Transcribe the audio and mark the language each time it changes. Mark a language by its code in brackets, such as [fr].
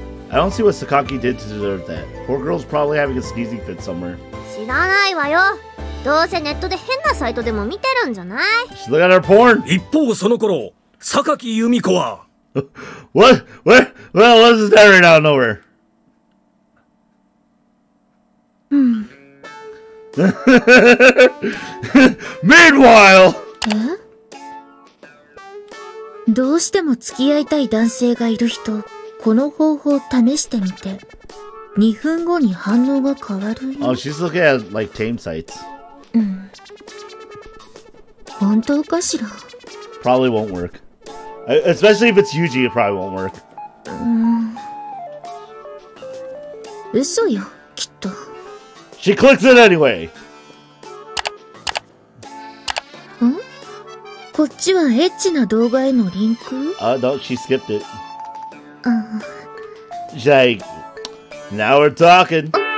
[en] I don't see what Sakaki did to deserve that. Poor girl's probably having a sneezing fit somewhere. [ja] 知らないわよ。どうせネットで変なサイトでも見てるんじゃない？ [en] She's looking at her porn. [ja] 一方その頃、榊由美子は [en] What? What? Well, what's that right out of nowhere? Meanwhile! [ja] どうしても付き合いたい男性がいる人、この方法を試してみて。 2分後に反応が変わるよ。 [en] Oh, she's looking at like tame sites. [ja] 本当かしら？ [en] Probably won't work. Especially if it's Yuji, it probably won't work. [ja] 嘘よ、きっと。 [en] She clicks it anyway. [ja] こっちはエッチな動画へのリンク？ [en] No, she skipped it. She's like, now we're talking.